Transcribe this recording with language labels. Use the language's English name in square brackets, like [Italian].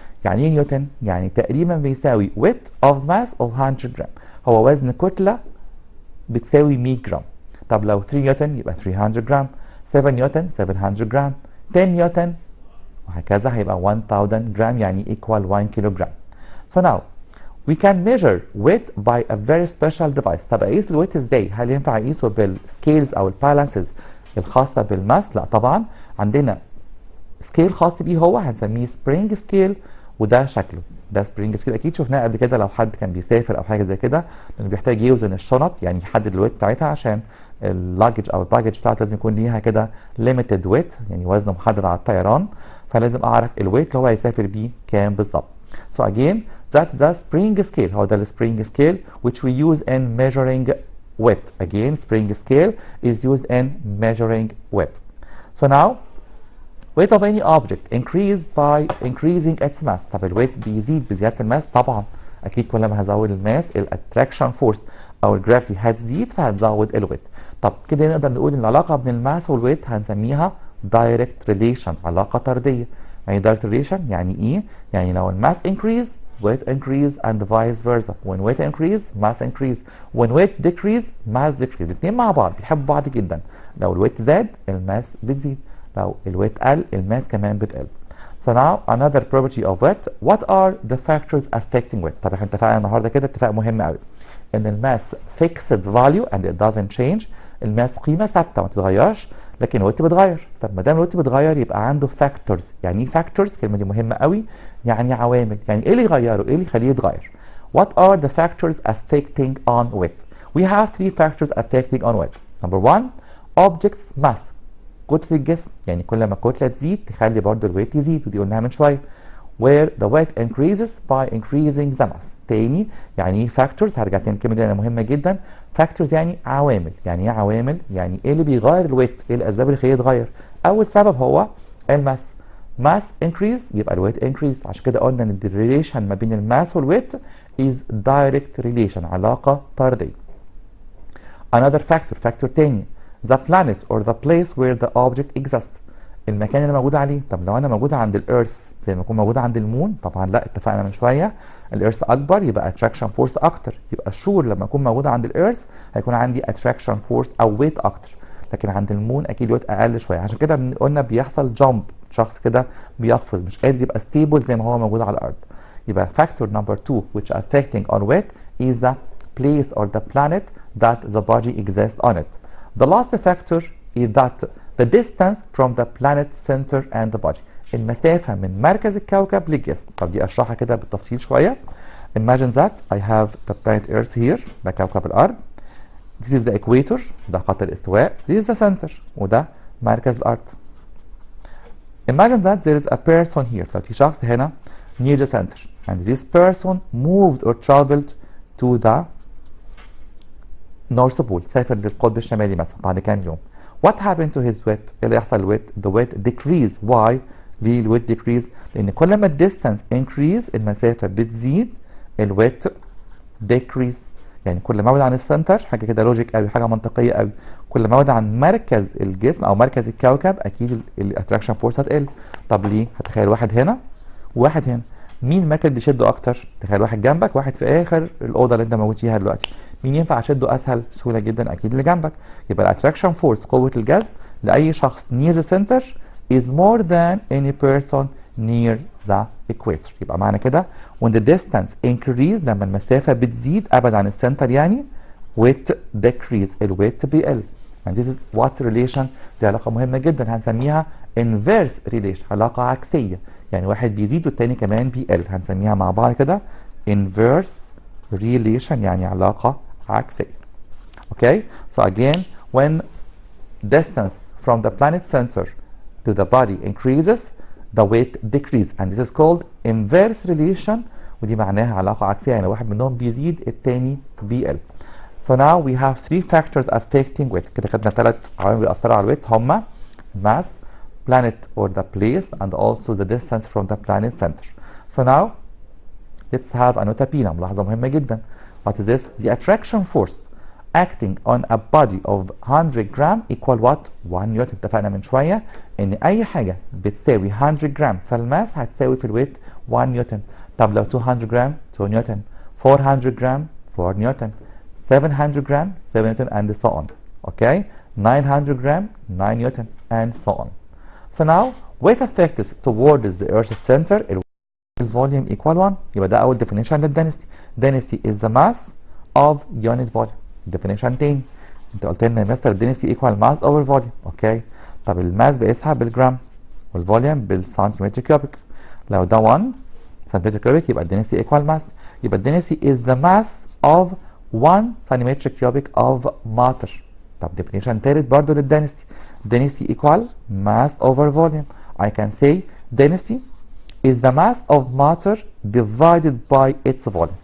[Arabic] يعني ايه نيوتن؟ يعني تقريبا بيساوي [English] weight of mass of [Arabic] 100 جرام، هو وزن كتلة بتساوي 100 جرام. طب لو 3 نيوتن يبقى 300 جرام، 7 نيوتن 700 جرام، 10 نيوتن وهكذا هيبقى 1000 جرام، يعني equal 1 كيلو جرام. [English] So now we can measure weight by a very special device. [Arabic] طب اقيس الويت ازاي؟ هل ينفع اقيسه بالسكيلز او البالانسز الخاصة بالماس؟ لا طبعا، عندنا سكيل خاص بيه هو هنسميه سبرينج سكيل، وده شكله ده سبرينج سكيل. اكيد شفناه قبل كده لو حد كان بيسافر او حاجه زي كده، لانه بيحتاج يوزن الشنط، يعني يحدد الويت بتاعتها عشان اللاجج او الباجج بتاعته لازم يكون ليها كده ليميتد ويت، يعني وزن محدد على الطيران، فلازم اعرف الويت اللي هو هيسافر بيه كام بالظبط. [English] So again that's the spring scale، [Arabic] هو ده السبرينج [English] scale which we use in measuring weight. Again spring scale is used in measuring weight. So now weight of any object increase by increasing its mass. [Arabic] طب الويت بيزيد بزياده الماس؟ طبعا اكيد كل ما هزود الماس الاتراكشن فورس او الجرافيتي هتزيد فهتزود الويت. طب كده نقدر نقول ان العلاقه بين الماس والويت هنسميها دايركت ريليشن، علاقه طرديه. يعني دايركت ريليشن يعني ايه؟ يعني لو الماس [English] increase weight increase and vice versa. when weight increase mass increase. when weight decrease mass decrease. [Arabic] الاثنين مع بعض بيحبوا بعض جدا. لو الويت زاد الماس بتزيد، لو الويت قل الماس كمان بتقل. [English] So now another property of weight. What are the factors affecting weight؟ [Arabic] طب احنا اتفقنا النهارده كده اتفاق مهم قوي ان الماس [English] fixed value and it doesn't change. [Arabic] الماس قيمه ثابته ما بتتغيرش، لكن الويت بيتغير. طب ما دام الويت بيتغير يبقى عنده factors. يعني ايه factors؟ الكلمه دي مهمه قوي. يعني عوامل. يعني ايه اللي يغيره؟ ايه اللي يخليه يتغير؟ [English] What are the factors affecting on weight؟ We have three factors affecting on weight. Number one, object's mass. [Arabic] كتلة الجسم. يعني كل ما الكتلة تزيد تخلي برضه الويت يزيد، ودي قلناها من شوية. [English] where the weight increases by increasing the mass. [Arabic] تاني يعني ايه factors؟ هرجع تاني الكلمة دي لأنها مهمة جدا. factors يعني عوامل. يعني ايه عوامل؟ يعني ايه اللي بيغير الويت؟ ايه الأسباب اللي خليه يتغير؟ أول سبب هو الماس. [English] mass increase يبقى الويت increase. [Arabic] عشان كده قلنا ان الريليشن ما بين الماس والويت [English] is direct relation، [Arabic] علاقة طردية. [English] another factor تاني the planet or the place where the object exists. [Arabic] المكان اللي موجود عليه. طب لو انا موجود عند الارث زي ما اكون موجود عند المون؟ طبعا لا، اتفقنا من شويه الارث اكبر يبقى اتراكشن فورس اكتر. يبقى الشور لما اكون موجود عند الارث هيكون عندي اتراكشن فورس او ويت اكتر، لكن عند المون اكيد ويت اقل شويه. عشان كده قلنا بيحصل جامب، شخص كده بيقفز مش قادر يبقى ستيبل زي ما هو موجود على الارض. [English] يبقى factor number 2 which affecting on weight is the place or the planet that the body exists on it. The last factor is that the distance from the planet center and the body. [Arabic] المسافة من مركز الكوكب للجسم. طب دي اشرحها كده بالتفصيل شوية. [English] Imagine that I have the planet Earth here. [Arabic] ده كوكب الأرض. [English] This is the equator. [Arabic] ده خط الاستواء. [English] This is the center. [Arabic] وده مركز الأرض. [English] Imagine that there is a person here. [Arabic] ففي شخص هنا [English] near the center. And this person moved or traveled to the North Pole. [Arabic] سافر للقطب الشمالي مثلا بعد كام يوم. [English] What happened to his weight؟ [Arabic] ايه اللي يحصل للويت؟ [English] The weight decrease. [Arabic] Why؟ ليه الويت decrease؟ لأن كل ما الديستانس increase المسافة بتزيد، الويت decrease. يعني كل ما ابعد عن السنتر، حاجة كده لوجيك قوي، حاجة منطقية قوي، كل ما ابعد عن مركز الجسم أو مركز الكوكب أكيد الاتراكشن فورس هتقل. طب ليه؟ هتخيل واحد هنا وواحد هنا، مين المركز بيشده أكتر؟ تخيل واحد جنبك واحد في آخر الأوضة اللي أنت موجود فيها دلوقتي، مين ينفع أشده أسهل بسهولة جدا؟ أكيد اللي جنبك. يبقى الاتراكشن فورس قوة الجذب لأي شخص [English] near the center is more than any person near the equator. [Arabic] يبقى معنى كده [English] when the distance increase [Arabic] لما المسافة بتزيد أبعد عن السنتر يعني weight decrease، الويت بيقل. [English] and this is what relation. [Arabic] دي علاقة مهمة جدا هنسميها inverse relation، علاقة عكسية. يعني واحد بيزيد والتاني كمان بيقل، هنسميها مع بعض كده inverse relation، يعني علاقة عكسية. [English] Okay, so again when distance from the planet center to the body increases the weight decrease and this is called inverse relation. [Arabic] ودي معناها علاقة عكسية، يعني واحد منهم بيزيد التاني بيقل. [English] So now we have three factors affecting weight. [Arabic] كده خدنا 3 عوامل بيأثروا على الويت هما [English] mass, planet or the place and also the distance from the planet center. So now let's have a nota bene. [Arabic] ملاحظة مهمة جدا. [English] What is this? The attraction force acting on a body of 100 gram equal what? [Arabic] 1 نيوتن. اتفقنا من شوية ان اي حاجة بتساوي 100 جرام فالماس هتساوي في الويت 1 نيوتن. طب لو 200 جرام 2 نيوتن، 400 جرام 4 نيوتن، 700 جرام 7 نيوتن and so on. [English] Okay? [Arabic] 900 جرام 9 نيوتن and so on. [English] So now weight affects towards the earth's center volume equal 1. [Arabic] يبقى ده اول definition للدنسيتي. [English] density is the mass of unit volume. [Arabic] definition تاني، انت قلت لنا مستر الدنسيتي equal mass over volume. اوكي، طب الماس بقيسها بالجرام والفوليوم بالسنتيمتر كيوبيك. لو ده 1 سنتيمتر كيوبيك يبقى الدنسيتي equal mass. يبقى الدنسيتي is the mass of 1 سنتيمتر كيوبيك of matter. طب definition تالت برضه للدنسيتي. [English] density equal mass over volume. I can say density is the mass of matter divided by its volume.